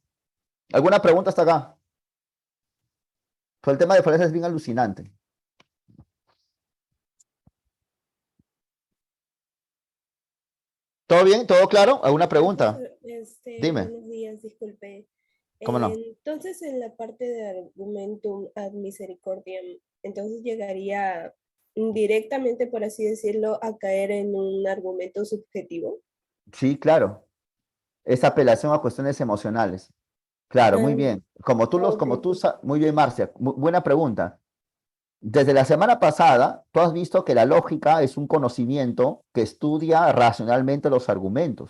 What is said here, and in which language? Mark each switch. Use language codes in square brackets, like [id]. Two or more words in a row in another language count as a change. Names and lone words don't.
[es] ¿Alguna pregunta hasta acá? Pues el tema de Florencia es bien alucinante. ¿Todo bien? ¿Todo claro? ¿Alguna pregunta? Profesor, Dime. buenos días, disculpe. ¿Cómo no? Entonces, en la parte de [la] argumentum ad misericordiam, [es] entonces llegaría directamente, por así decirlo, a caer en un argumento subjetivo. Sí, claro. Es apelación a cuestiones emocionales. Claro, muy Ah, bien. ok. Muy bien, Marcia. Buena pregunta. Desde la semana pasada, tú has visto que la lógica es un conocimiento que estudia racionalmente los argumentos.